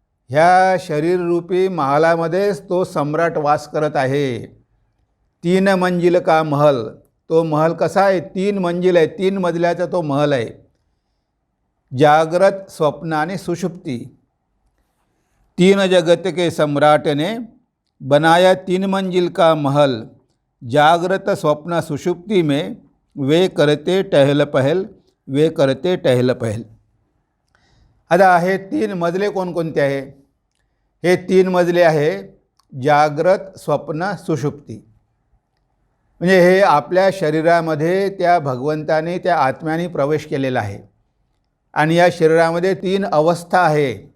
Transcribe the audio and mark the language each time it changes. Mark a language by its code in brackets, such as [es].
[mr] ह्या शरीररूपी महालामध्येच तो सम्राट वास करत आहे. [hi] 3 मंजिल का महल. [mr] तो महल कसा आहे? 3 मंजिल आहे, 3 मजल्याचा तो महल आहे. जागृत, स्वप्न आणि सुषुप्ती. [hi] 3 जगत के सम्राट ने बनाया 3 मंजिल का महल. जागृत, स्वप्न, सुषुप्ति में वे करते टहल पहल, वे करते टहल पहल. [mr] आता हे 3 मजले कोणकोणते आहे? हे 3 मजले आहे जागृत, स्वप्न, सुषुप्ती. म्हणजे हे आपल्या शरीरामध्ये त्या भगवंताने, त्या आत्म्याने प्रवेश केलेला आहे आणि या शरीरामध्ये 3 अवस्था आहे.